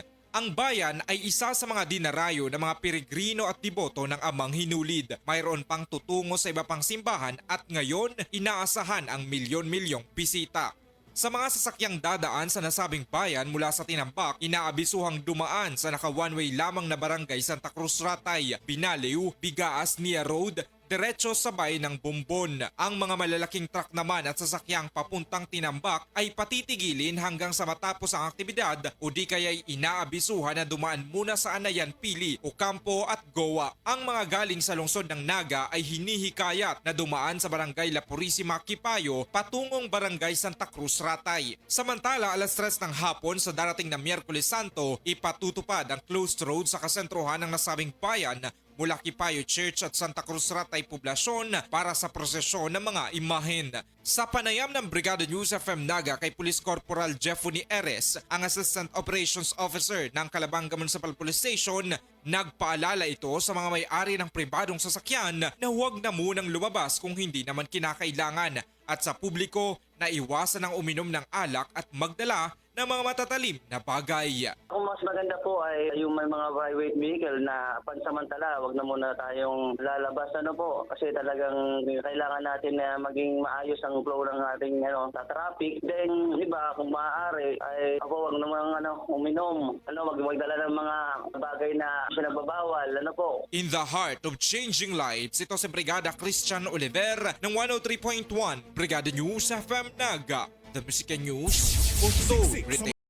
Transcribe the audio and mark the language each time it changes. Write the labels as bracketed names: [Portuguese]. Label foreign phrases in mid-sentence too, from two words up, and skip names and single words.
[Filipino] Ang bayan ay isa sa mga dinarayo ng mga peregrino at deboto ng Amang Hinulid. Mayroon pang tutungo sa iba pang simbahan at ngayon inaasahan ang milyon-milyong bisita. Sa mga sasakyang dadaan sa nasabing bayan mula sa Tinambak, inaabisuhang dumaan sa naka one-way lamang na barangay Santa Cruz Ratay, Binaliw, Bigaas, Nia Road, diretso sabay ng Bumbon. Ang mga malalaking truck naman at sasakyang papuntang Tinambak ay patitigilin hanggang sa matapos ang aktibidad o di kaya'y inaabisuhan na dumaan muna sa Anayan, Pili, Ocampo at Goa. Ang mga galing sa lungsod ng Naga ay hinihikayat na dumaan sa barangay La Purisima, Kipayo patungong barangay Santa Cruz Ratay. Samantala, alas 3 ng hapon sa darating na Miyerkules Santo, ipatutupad ang [English] closed road [Filipino] sa kasentruhan ng nasabing bayan mula Kipayo Church at Santa Cruz Ratay Poblasyon para sa prosesyon ng mga imahen. Sa panayam ng Brigada News FM Naga kay Police Corporal Jeffony Eres, ang Assistant Operations Officer ng Calabanga Municipal Police Station, nagpaalala ito sa mga may-ari ng pribadong sasakyan na huwag na munang lumabas kung hindi naman kinakailangan at sa publiko na iwasan ang uminom ng alak at magdala ng mga matatalim na bagay. Kung mas maganda po ay yung may mga [English] private vehicle [Filipino] na pansamantala, wag na muna tayong lalabas po kasi talagang kailangan natin na maging maayos ang flow ng ating sa traffic. Then iba kung maaari ay ako wag namang uminom, magdala ng mga bagay na pinagbabawal po. [English] In the heart of changing lives, [Filipino] ito si Brigada Christian Oliver ng 103.1 Brigada News FM Naga. [English] The Music News, Authority.